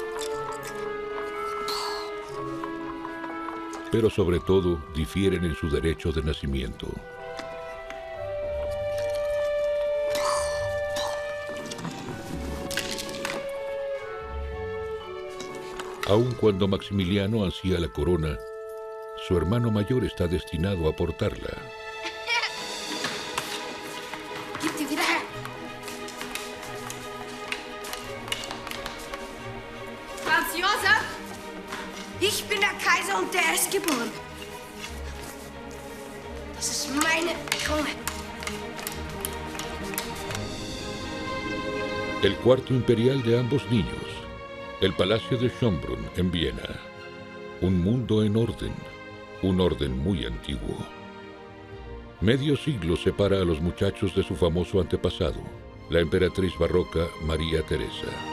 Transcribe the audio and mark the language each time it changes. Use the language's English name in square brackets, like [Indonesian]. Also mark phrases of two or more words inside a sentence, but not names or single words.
[Spanish] Pero sobre todo difieren en su derecho de nacimiento. Aun cuando Maximiliano ansía la corona, su hermano mayor está destinado a portarla. [German] Gib die wieder her. Franz Josef, ich bin der Kaiser und der ist geboren. Das ist meine Krone. [Spanish] El cuarto imperial de ambos niños. El Palacio de Schönbrunn, en Viena. Un mundo en orden, un orden muy antiguo. Medio siglo separa a los muchachos de su famoso antepasado, la emperatriz barroca María Teresa.